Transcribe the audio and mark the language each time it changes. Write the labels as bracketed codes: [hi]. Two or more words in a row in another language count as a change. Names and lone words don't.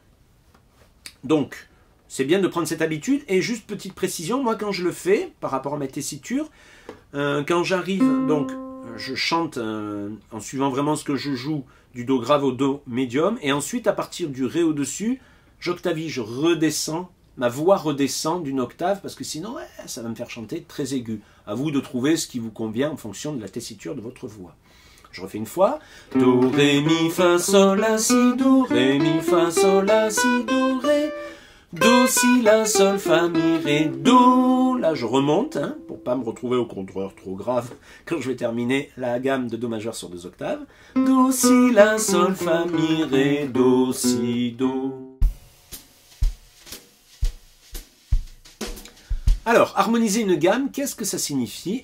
[fr] Donc, c'est bien de prendre cette habitude, et juste petite précision, moi quand je le fais, par rapport à ma tessiture, quand j'arrive, donc je chante en suivant vraiment ce que je joue, du Do grave au Do médium, et ensuite à partir du Ré au-dessus, j'octavie, je redescends, ma voix redescend d'une octave, parce que sinon, ça va me faire chanter très aigu. À vous de trouver ce qui vous convient en fonction de la tessiture de votre voix. Je refais une fois. Do, Ré, Mi, Fa, Sol, La, Si, Do, Ré, Mi, Fa, Sol, La, Si, Do, Ré. Do, Si, La, Sol, Fa, Mi, Ré, Do. Là, je remonte, hein, pour pas me retrouver au contreur trop grave quand je vais terminer la gamme de Do majeur sur 2 octaves. Do, Si, La, Sol, Fa, Mi, Ré, Do, Si, Do. Alors, harmoniser une gamme, qu'est-ce que ça signifie?